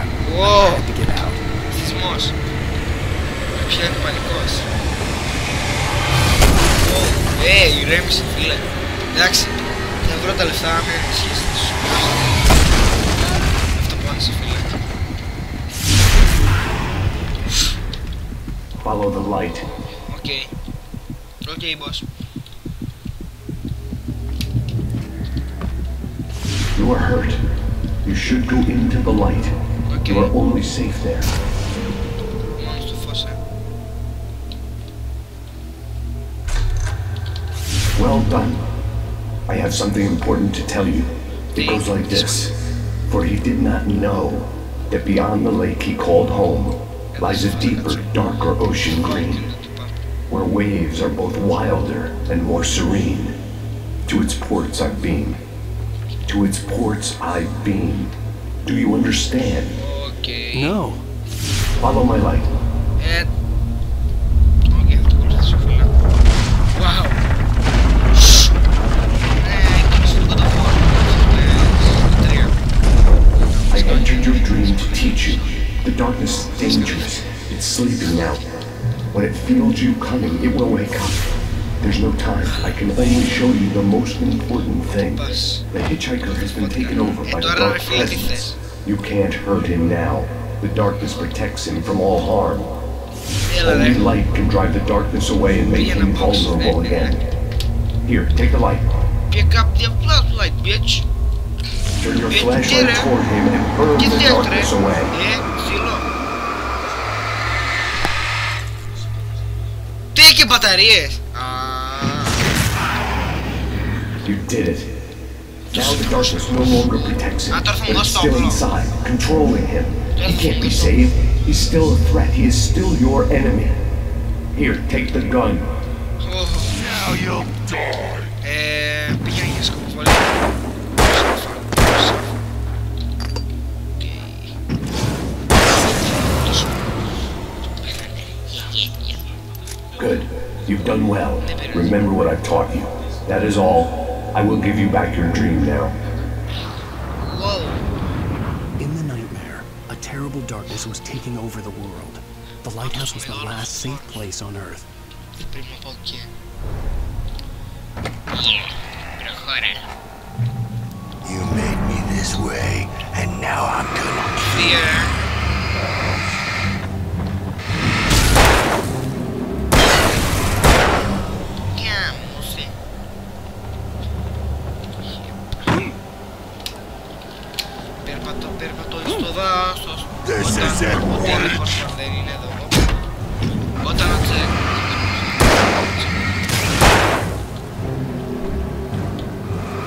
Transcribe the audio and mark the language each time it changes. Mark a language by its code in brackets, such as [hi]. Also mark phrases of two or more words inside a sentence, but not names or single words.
[en] Wow. I had to get out. [el] Σεισμός. Πιάνει πανικός. Ηρέμησε φίλε. Εντάξει, θα βρω τα λεφτά με ενισχύσεις. Αυτό πάνε σε φίλε. [en] Follow the light. [el] Οκ, boss. [en] You are hurt. You should go into the light. You are only safe there. [el] Μόνο στο φως, [en] Well done. I have something important to tell you. It goes like this. For he did not know that beyond the lake he called home lies a deeper, darker ocean green, where waves are both wilder and more serene. To its ports I've been. To its ports I've been. Do you understand? No. Follow my light. [el] Οκ, θα το ακολουθήσω φίλε. [en] Wow. I entered your dream to teach you. The darkness is dangerous. It's sleeping now. When it feels you coming, it will wake up. There's no time. I can only show you the most important thing. The hitchhiker has been taken over by the dark presence. You can't hurt him now. The darkness protects him from all harm. Only light can drive the darkness away and make him vulnerable again. Here, take the light. Pick up the flashlight, bitch. Turn your flashlight toward him and burn the darkness away. [el] Τι και μπαταρίες. [en] You did it. Now the darkness no longer protects him, but it's still inside, controlling him. He can't be saved. He's still a threat. He is still your enemy. Here, take the gun. Now you'll die. [el] Πήγαινε για σκοποβολή. [en] Good. You've done well. Remember what I've taught you. That is all. I will give you back your dream now. Whoa. In the nightmare, a terrible darkness was taking over the world. The lighthouse was the last safe place on Earth. [el] Πρέπει να πάω εκεί. [en] You made me this way, and now I'm gonna Fear. [el] Περπατώ στο δάσος. Όταν δεν είναι εδώ. Όταν έτσι.